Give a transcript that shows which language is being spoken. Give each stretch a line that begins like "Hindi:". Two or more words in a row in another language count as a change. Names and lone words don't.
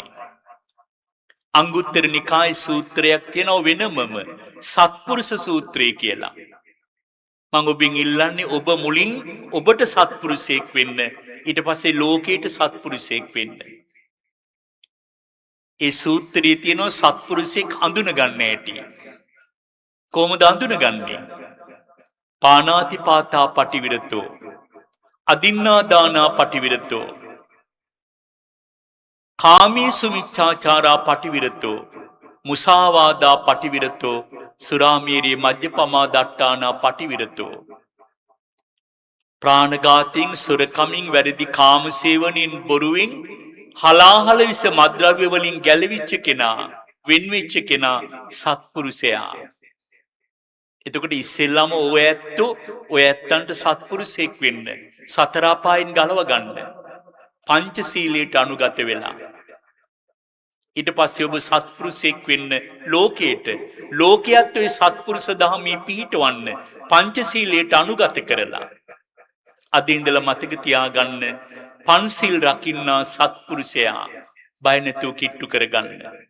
Sinhala: අංගුත්තර නිකාය සූත්‍රයක් තියෙනවා වෙනමම සත්පුරුෂ සූත්‍රය කියලා. මම ඔබෙන් ඉල්ලන්නේ ඔබ මුලින් ඔබට සත්පුරුෂයෙක් වෙන්න ඊට පස්සේ ලෝකයට සත්පුරුෂයෙක් වෙන්න. ඒ සූත්‍රයේ තියෙනවා සත්පුරුෂයෙක් හඳුන ගන්න හැටි. කොහොමද හඳුනගන්නේ?
Pali: පානාති පාතා පටිවිරතෝ අදින්නා දානා පටිවිරතෝ කාමීසු මිච්ඡාචාරා පටිවිරතෝ මුසාවාදා පටිවිරතෝ සුරාමීරී මජ්ජපමා දට්ඨානා පටිවිරතෝ.
Sinhala: ප්‍රාණඝාතයෙන් සොරකමින් වැරදි කාමසේවනින් බොරුවෙන් හලාහල විස මද්ද්‍රව්‍ය වලින් ගැලවිච්ච කෙනා වෙන්වෙච්ච කෙනා සත්පුරුෂයා. එතකොට ඉස්සෙල්ලාම ඔය ඇත්තන්ට සත්පුරුෂයෙක් වෙන්න සතර අපායන් ගලව ගන්න පංචශීලයට අනුගත වෙලා ඊට පස්සේ ඔබ සත්පුරුෂයෙක් වෙන්න ලෝකයට ඔය සත්පුරුෂ ධර්මී පිහිටවන්න පංචශීලයට අනුගත කරලා අද ඉඳලා මතක තියාගන්න පන්සිල් රකින්නා සත්පුරුෂයා බය නැතුව කිට්ටු කරගන්න.